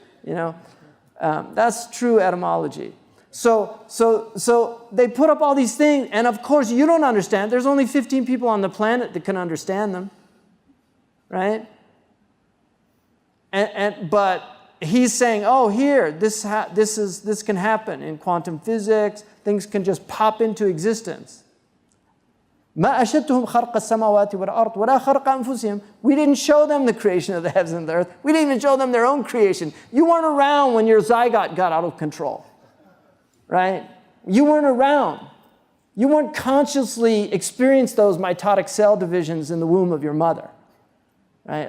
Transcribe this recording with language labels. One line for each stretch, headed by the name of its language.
English: You know, that's true etymology. So they put up all these things, and of course you don't understand. There's only 15 people on the planet that can understand them, right? But he's saying, oh, here, this can happen in quantum physics. Things can just pop into existence.
Arabic: ما أشدتهم خلق السماوات والأرض ولا خلق أنفسهم.
English: We didn't show them the creation of the heavens and the earth. We didn't even show them their own creation. You weren't around when your zygote got out of control, right? You weren't around. You weren't consciously experienced those mitotic cell divisions in the womb of your mother, right?